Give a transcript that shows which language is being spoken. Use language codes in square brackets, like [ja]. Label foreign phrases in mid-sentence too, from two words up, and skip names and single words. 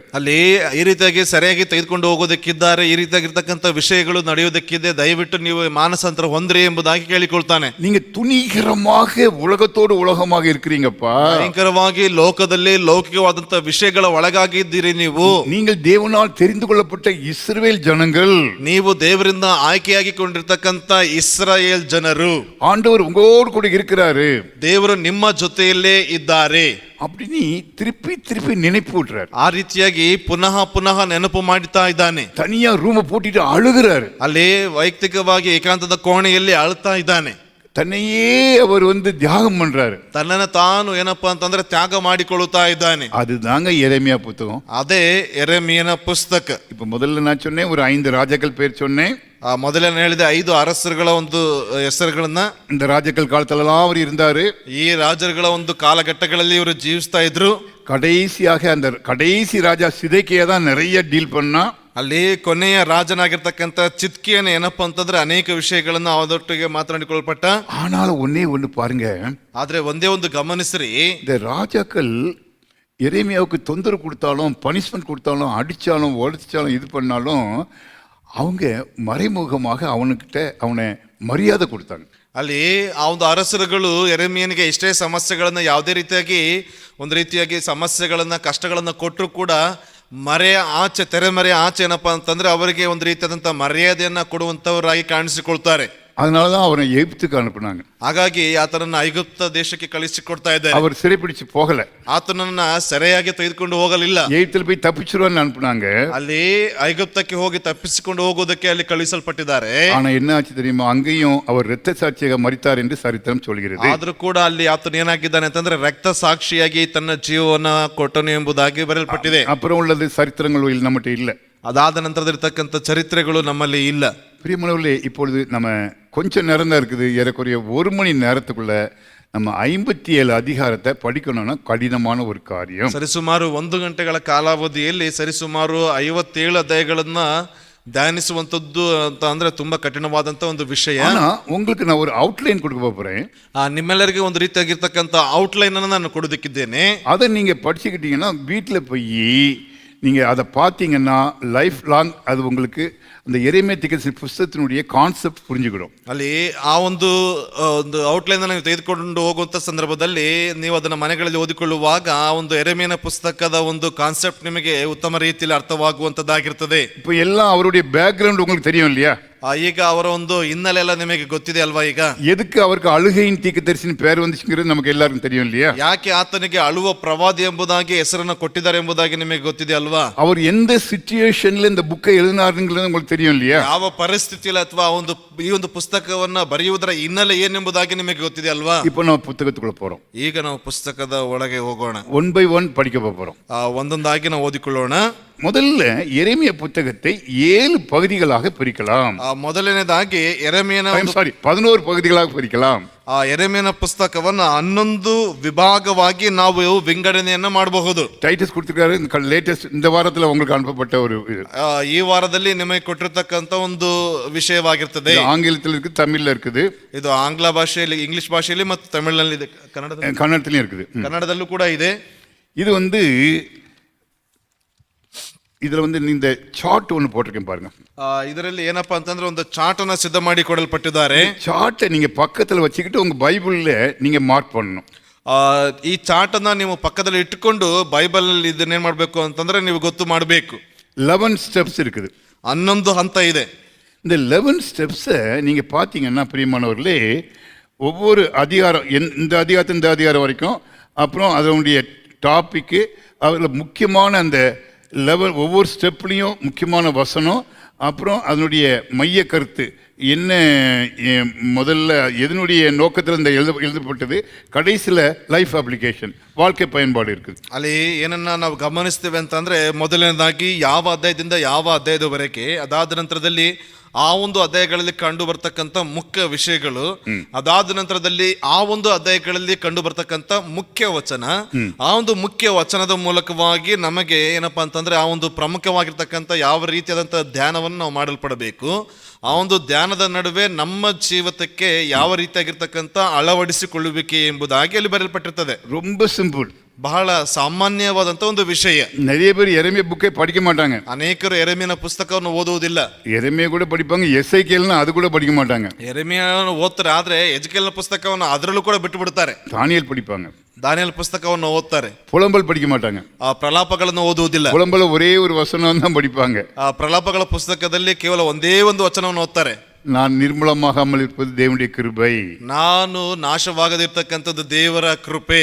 [kn] ಅಲ್ಲಿ ಈ ರೀತಿಯಾಗಿ ಸರಿಯಾಗಿ ತೆಗೆದುಕೊಂಡು ಹೋಗೋದಕ್ಕಿದ್ದಾರೆ, ಈ ರೀತಿಯಾಗಿರ್ತಕ್ಕಂಥ ವಿಷಯಗಳು ನಡೆಯೋದಕ್ಕಿದೆ, ದಯವಿಟ್ಟು ನೀವು ಮಾನಸಾಂತರ ಹೊಂದ್ರಿ ಎಂಬುದಾಗಿ ಕೇಳಿಕೊಳ್ತಾನೆ. [ta] நீங்க துணிகரமாக உலகத்தோடு உலகமாக இருக்கிறீங்கப்பா, [kn] ಭಯಂಕರವಾಗಿ ಲೋಕದಲ್ಲಿ ಲೌಕಿಕವಾದಂತ ವಿಷಯಗಳ ಒಳಗಾಗಿದ್ದೀರಿ ನೀವು. [ta] நீங்கள் தேவனால் தெரிந்து கொள்ளப்பட்ட இஸ்ரவேல் ஜனங்கள், [kn] ನೀವು ದೇವರಿಂದ ಆಯ್ಕೆಯಾಗಿ ಕೊಂಡಿರ್ತಕ್ಕಂಥ ಇಸ್ರಾಯೇಲ್ ಜನರು. [ta] ஆண்டவர் உங்களோடு கூட இருக்கிறாரு, [kn] ದೇವರು ನಿಮ್ಮ ಜೊತೆಯಲ್ಲೇ ಇದ್ದಾರೆ [ta] அப்படின்னு திருப்பி திருப்பி நினைப்பு விட்டுறாரு. [kn] ಆ ರೀತಿಯಾಗಿ ಪುನಃ ಪುನಃ ನೆನಪು ಮಾಡ್ತಾ ಇದ್ದಾನೆ. [ta] தனியா ரூமை பூட்டிட்டு அழுகிறாரு. [kn] ಅಲ್ಲಿ ವೈಯಕ್ತಿಕವಾಗಿ ಏಕಾಂತದ ಕೋಣೆಯಲ್ಲಿ ಅಳ್ತಾ ಇದ್ದಾನೆ. [ta] தன்னையே அவர் வந்து தியாகம் பண்றாரு. [kn] ತನ್ನನ್ನು ತಾನು ಏನಪ್ಪಾ ಅಂತಂದ್ರೆ ತ್ಯಾಗ ಮಾಡಿಕೊಳ್ಳುತ್ತಾ ಇದ್ದಾನೆ. [ta] அதுதாங்க எரேமியா புத்தகம். [kn] ಅದೇ ಯೆರೆಮೀಯನ ಪುಸ್ತಕ. [ta] இப்ப முதல்ல நான் சொன்னேன், ஒரு 5 ராஜாக்கள் பேர் சொன்னேன். [kn] ಮೊದಲೇ ಹೇಳಿದೆ 5 ಅರಸರುಗಳ ಒಂದು ಹೆಸರುಗಳನ್ನ. [ta] இந்த ராஜாக்கள் காலத்திலெல்லாம் அவர் இருந்தாரு. [kn] ಈ ರಾಜರುಗಳ ಒಂದು ಕಾಲಘಟ್ಟಗಳಲ್ಲಿ ಇವರು ಜೀವಿಸ್ತಾ ಇದ್ರು. [ta] கடைசியாக அந்த கடைசி ராஜா சிதேக்கியா தான் நிறைய டீல் பண்ணா. [kn] ಅಲ್ಲಿ ಕೊನೆಯ ರಾಜನಾಗಿರ್ತಕ್ಕಂಥ ಚಿದ್ಕೀಯನ ಏನಪ್ಪಾ ಅಂತಂದ್ರೆ ಅನೇಕ ವಿಷಯಗಳನ್ನ ಅವರೊಟ್ಟಿಗೆ ಮಾತನಾಡಿಕೊಳ್ಳಲ್ಪಟ್ಟ. [ta] ஆனாலும் ஒன்னே ஒன்று பாருங்க, [kn] ಆದ್ರೆ ಒಂದೇ ಒಂದು ಗಮನಿಸ್ರಿ, [ta] இந்த ராஜாக்கள் எரேமியாவுக்கு தொந்தரவு கொடுத்தாலும், பனிஷ்மெண்ட் கொடுத்தாலும், அடிச்சாலும், உடைச்சாலும், இது பண்ணாலும் அவங்க மறைமுகமாக அவனை மரியாதை கொடுத்தாங்க. [kn] ಅಲ್ಲಿ ಆ ಒಂದು ಅರಸರುಗಳು ಯೆರೆಮೀಯನಿಗೆ ಇಷ್ಟೇ ಸಮಸ್ಯೆಗಳನ್ನ ಯಾವುದೇ ರೀತಿಯಾಗಿ ಒಂದು ರೀತಿಯಾಗಿ ಸಮಸ್ಯೆಗಳನ್ನ ಕಷ್ಟಗಳನ್ನ ಕೊಟ್ಟರು ಕೂಡ ತೆರೆಮರೆ ಆಚೆ ಏನಪ್ಪಾ ಅಂತಂದ್ರೆ ಅವರಿಗೆ ಒಂದು ರೀತಿಯಾದಂತಹ ಮರ್ಯಾದೆಯನ್ನ ಕೊಡುವಂತವರಾಗಿ ಕಾಣಿಸಿಕೊಳ್ತಾರೆ. [ta] அதனாலதான் அவனை எகிப்துக்கு அனுப்புனாங்க. [kn] ಹಾಗಾಗಿ ಆತನನ್ನ ಐಗುಪ್ತ ದೇಶಕ್ಕೆ ಕಳಿಸಿಕೊಡ್ತಾ ಇದ್ದಾರೆ. [ta] அவர் சிறைப்பிடிச்சு போகல, [kn] ಆತನನ್ನ ಸರಿಯಾಗಿ ತೆಗೆದುಕೊಂಡು ಹೋಗಲಿಲ್ಲ. [ta] எகிப்தில் போய் தப்பிச்சிருவான்னு அனுப்புனாங்க. [kn] ಅಲ್ಲಿ ಐಗುಪ್ತಕ್ಕೆ ಹೋಗಿ ತಪ್ಪಿಸಿಕೊಂಡು ಹೋಗೋದಕ್ಕೆ ಅಲ್ಲಿ ಕಳಿಸಲ್ಪಟ್ಟಿದ್ದಾರೆ. [ta] ஆனா என்ன ஆச்சு தெரியுமா? அங்கேயும் அவர் இரத்த சாட்சியாக மரித்தார் என்று சரித்திரம் சொல்கிறது. [kn] ಆದ್ರೂ ಕೂಡ ಅಲ್ಲಿ ಆತನ ಏನಾಗಿದ್ದಾನೆ ಅಂತಂದ್ರೆ ರಕ್ತ ಸಾಕ್ಷಿಯಾಗಿ ತನ್ನ ಜೀವನ ಕೊಟ್ಟನು ಎಂಬುದಾಗಿ ಬರೆಯಲ್ಪಟ್ಟಿದೆ. [ta] அப்புறம் உள்ளது சரித்திரங்கள் நம்மகிட்ட இல்ல. [kn] ಅದಾದ ನಂತರದಿರ್ತಕ್ಕಂಥ ಚರಿತ್ರೆಗಳು ನಮ್ಮಲ್ಲಿ ಇಲ್ಲ. [ta] பிரியமானவர்களே, இப்பொழுது நம்ம கொஞ்சம் நேரம் தான் இருக்குது. ஏறக்குறைய 1 மணி நேரத்துக்குள்ள நம்ம 57 அதிகாரத்தை படிக்கணும்னா கடினமான ஒரு காரியம். [kn] ಸರಿಸುಮಾರು 1 ಗಂಟೆಗಳ ಕಾಲಾವಧಿಯಲ್ಲಿ ಸರಿಸುಮಾರು 57 ಅಧ್ಯಾಯಗಳನ್ನ ಧ್ಯಾನಿಸುವಂತದ್ದು ಅಂತ ಅಂದ್ರೆ ತುಂಬಾ ಕಠಿಣವಾದಂತ ಒಂದು ವಿಷಯ. [ta] ஆனா உங்களுக்கு நான் ஒரு அவுட்லைன் கொடுக்க போறேன். [kn] ನಿಮ್ಮೆಲ್ಲರಿಗೆ ಒಂದು ರೀತಿಯಾಗಿರ್ತಕ್ಕಂಥ ಔಟ್ಲೈನ್ ಅನ್ನು ನಾನು ಕೊಡೋದಕ್ಕಿದ್ದೇನೆ. [ta] அதை நீங்க படிச்சுக்கிட்டீங்கன்னா வீட்டுல போய் நீங்கள் அதை பார்த்தீங்கன்னா [en] life long [ta] அது உங்களுக்கு அந்த எரேமியா தீர்க்கதரிசி புஸ்தகத்தினுடைய கான்செப்ட் புரிஞ்சுக்கிடும். [kn] ಅಲ್ಲಿ ಆ ಒಂದು ಔಟ್ಲೈನ್ ನೀವು ತೆಗೆದುಕೊಂಡು ಹೋಗುವಂತ ಸಂದರ್ಭದಲ್ಲಿ ನೀವು ಅದನ್ನ ಮನೆಗಳಲ್ಲಿ ಓದಿಕೊಳ್ಳುವಾಗ ಆ ಒಂದು ಎರೆಮೀಯನ ಪುಸ್ತಕದ ಒಂದು ಕಾನ್ಸೆಪ್ಟ್ ನಿಮಗೆ ಉತ್ತಮ ರೀತಿಯಲ್ಲಿ ಅರ್ಥವಾಗುವಂತದ್ದಾಗಿರ್ತದೆ. [ta] இப்போ எல்லாம் அவருடைய பேக்ரவுண்ட் உங்களுக்கு தெரியும் இல்லையா? [kn] ಈಗ ಅವರ ಒಂದು ಹಿನ್ನೆಲೆ ಎಲ್ಲ ನಿಮಗೆ ಗೊತ್ತಿದೆ ಅಲ್ವಾ? ಈಗ [ta] எதுக்கு அவருக்கு அழுகையின் தீர்க்கதரிசின்னு பேர் வந்துச்சுங்கிறது நமக்கு எல்லாருக்கும் தெரியும் இல்லையா? [kn] ಯಾಕೆ ಆತನಿಗೆ ಅಳುವ ಪ್ರವಾದಿ ಎಂಬುದಾಗಿ ಹೆಸರನ್ನು ಕೊಟ್ಟಿದ್ದಾರೆ ಎಂಬುದಾಗಿ ನಿಮಗೆ ಗೊತ್ತಿದೆ ಅಲ್ವಾ? [ta] அவர் எந்த சிச்சுவேஷன்ல இந்த புக்கை எழுதினாருங்கிறது உங்களுக்கு தெரியும் இல்லையா? [kn] ಯಾವ ಪರಿಸ್ಥಿತಿಯಲ್ಲಿ ಅಥವಾ ಈ ಒಂದು ಪುಸ್ತಕವನ್ನ ಬರೆಯುವುದರ ಹಿನ್ನೆಲೆ ಏನೆಂಬುದಾಗಿ ನಿಮಗೆ ಗೊತ್ತಿದೆ ಅಲ್ವಾ? [ta] இப்போ நம்ம புத்தகத்துக்குள்ள போறோம். [kn] ಈಗ ನಾವು ಪುಸ್ತಕದ ಒಳಗೆ ಹೋಗೋಣ. [en] one by one [ta] படிக்க போறோம். [kn] ಒಂದೊಂದಾಗಿ ನಾವು ಓದಿಕೊಳ್ಳೋಣ. [ta] முதல்ல எரேமியா புத்தகத்தை 7 பகுதிகளாக பிரிக்கலாம். [kn] ಮೊದಲನೇದಾಗಿ ಎರೆಮೀಯನ [ta] 11 பகுதிகளாக பிரிக்கலாம். [kn] ಎರೆಮೀಯನ ಪುಸ್ತಕವನ್ನು 11 ವಿಭಾಗವಾಗಿ ನಾವು ವಿಂಗಡಣೆಯನ್ನ ಮಾಡಬಹುದು. [ta] டைட்டஸ் கொடுத்திருக்காரு. லேட்டஸ்ட் இந்த வாரத்துல உங்களுக்கு அனுப்பப்பட்ட ஒரு [kn] ಈ ವಾರದಲ್ಲಿ ನಿಮಗೆ ಕೊಟ್ಟಿರತಕ್ಕಂತ ಒಂದು ವಿಷಯವಾಗಿರ್ತದೆ. [ta] ஆங்கிலத்தில் இருக்கு, தமிழ்ல இருக்குது. [kn] ಇದು ಆಂಗ್ಲ ಭಾಷೆಯಲ್ಲಿ, ಇಂಗ್ಲಿಷ್ ಭಾಷೆಯಲ್ಲಿ ಮತ್ತು ತಮಿಳಿನಲ್ಲಿ ಇದೆ, [ta] கன்னடத்திலயும் இருக்குது, [kn] ಕನ್ನಡದಲ್ಲೂ ಕೂಡ ಇದೆ. [ta] இது வந்து இதுல வந்து இந்த சார்ட் ஒன்று போட்டிருக்கேன் பாருங்க. [kn] ಇದರಲ್ಲಿ ಏನಪ್ಪಾ ಅಂತಂದ್ರೆ ಒಂದು ಚಾರ್ಟ್ ಅನ್ನ ಸಿದ್ಧ ಮಾಡಿ ಕೊಡಲ್ಪಟ್ಟಿದ್ದಾರೆ. [ta] சார்ட்டை நீங்க பக்கத்துல வச்சுக்கிட்டு உங்க பைபிள்ல நீங்க மார்க் பண்ணணும். [kn] ಈ ಚಾರ್ಟ್ ಅನ್ನ ನೀವು ಪಕ್ಕದಲ್ಲಿ ಇಟ್ಟುಕೊಂಡು ಬೈಬಲ್ ಇದನ್ನೇನ್ ಮಾಡ್ಬೇಕು ಅಂತಂದ್ರೆ ನೀವು ಗೊತ್ತು ಮಾಡಬೇಕು. [ta] 11 ஸ்டெப்ஸ் இருக்குது. [kn] 11 ಹಂತ ಇದೆ. [ta] இந்த 11 ஸ்டெப்ஸை நீங்க பார்த்தீங்கன்னா பிரியமானவர்களே, ஒவ்வொரு அதிகாரம் இந்த அதிகாரம் வரைக்கும், அப்புறம் அதனுடைய டாபிக்கு, அதில் முக்கியமான அந்த லெவல், ஒவ்வொரு ஸ்டெப்லேயும் முக்கியமான வசனம், அப்புறம் அதனுடைய மைய கருத்து என்ன, முதல்ல எதனுடைய நோக்கத்தில் இந்த எழுதப்பட்டது, கடைசியில் [en] life application, [ta] வாழ்க்கை பயன்பாடு இருக்குது. [kn] ಅಲ್ಲಿ ಏನನ್ನ ನಾವು ಗಮನಿಸ್ತೇವೆ ಅಂತಂದ್ರೆ, ಮೊದಲನೇದಾಗಿ ಯಾವ ಅಧ್ಯಾಯದಿಂದ ಯಾವ ಅಧ್ಯಾಯದವರೆಗೆ, ಅದಾದ ನಂತರದಲ್ಲಿ ಆ ಒಂದು ಅಧ್ಯಾಯಗಳಲ್ಲಿ ಕಂಡು ಬರ್ತಕ್ಕಂಥ ಮುಖ್ಯ ವಿಷಯಗಳು, ಅದಾದ ನಂತರದಲ್ಲಿ ಆ ಒಂದು ಅಧ್ಯಾಯಗಳಲ್ಲಿ ಕಂಡು ಬರ್ತಕ್ಕಂಥ ಮುಖ್ಯ ವಚನ, ಆ ಒಂದು ಮುಖ್ಯ ವಚನದ ಮೂಲಕವಾಗಿ ನಮಗೆ ಏನಪ್ಪಾ ಅಂತಂದ್ರೆ ಆ ಒಂದು ಪ್ರಮುಖವಾಗಿರ್ತಕ್ಕಂಥ ಯಾವ ರೀತಿಯಾದಂತಹ ಧ್ಯಾನವನ್ನು ನಾವು ಮಾಡಲ್ಪಡಬೇಕು, ಆ ಒಂದು ಧ್ಯಾನದ ನಡುವೆ ನಮ್ಮ ಜೀವಿತಕ್ಕೆ ಯಾವ ರೀತಿಯಾಗಿರ್ತಕ್ಕಂಥ ಅಳವಡಿಸಿಕೊಳ್ಳುವಿಕೆ ಎಂಬುದಾಗಿ ಅಲ್ಲಿ ಬರೆಯಲ್ಪಟ್ಟಿರ್ತದೆ. [ta] ரொம்ப சிம்பிள், [kn] ಬಹಳ ಸಾಮಾನ್ಯವಾದಂತ ಒಂದು ವಿಷಯ. [ta] நிறைய பேர் எரேமியா புக்கை படிக்க மாட்டாங்க. [kn] ಅನೇಕರು ಎರೆಮೀಯನ ಪುಸ್ತಕವನ್ನು ಓದುವುದಿಲ್ಲ. [ta] எரேமியா கூட படிப்பாங்க, எசேக்கியேல்னா அது கூட படிக்க மாட்டாங்க. [kn] ಎರೆಮೀಯನ ಓದ್ತಾರೆ, ಆದ್ರೆ ಎಜೆಕಿಯೇಲನ ಪುಸ್ತಕವನ್ನು ಅದರಲ್ಲೂ ಕೂಡ ಬಿಟ್ಟು ಬಿಡ್ತಾರೆ. [ta] தானியேல் படிப்பாங்க, [kn] ದಾನಿಯೇಲ ಪುಸ್ತಕವನ್ನು ಓದ್ತಾರೆ. [ta] புலம்பல் படிக்க மாட்டாங்க. [kn] ಆ ಪ್ರಲಾಪಗಳನ್ನು ಓದುವುದಿಲ್ಲ. [ta] புலம்பல ஒரே ஒரு வசனம் தான் படிப்பாங்க. [kn] ಆ ಪ್ರಲಾಪಗಳ ಪುಸ್ತಕದಲ್ಲಿ ಕೇವಲ ಒಂದೇ ಒಂದು ವಚನವನ್ನು ಓದ್ತಾರೆ. [ta] நான் நிர்மலமாகாமல் இருப்பது தேவனுடைய கிருபை, [kn] ನಾನು ನಾಶವಾಗದಿರ್ತಕ್ಕಂಥದ್ದು ದೇವರ ಕೃಪೆ,